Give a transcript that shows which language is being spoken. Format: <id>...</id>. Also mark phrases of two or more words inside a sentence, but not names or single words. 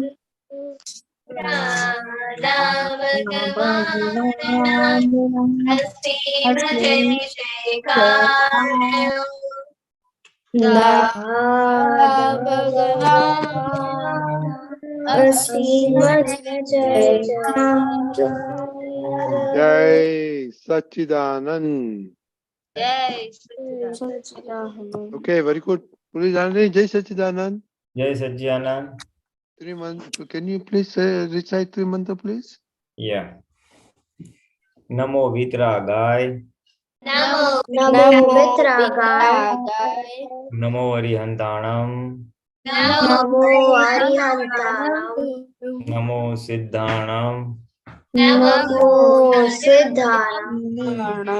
<gu>દાદા ભગવાન ના અસીમ જય જયકાર હો। દાદા ભગવાન અસીમ જય જયકાર હો।</gu> <hi>जय सच्चिदानंद। जय सच्चिदानंद।</hi> <en>Okay, very good. Please,</en> <hi>जय सच्चिदानंद. जय सज्जानंद.</hi> <en>Three mantra. Can you please recite three mantra, please? Yeah.</en> <pra>नमो वित्रागाय. नमो वित्रागाय। नमो अरिहंताणं. नमो अरिहंताणं। नमो सिद्धाणं. नमो सिद्धाणं।</pra>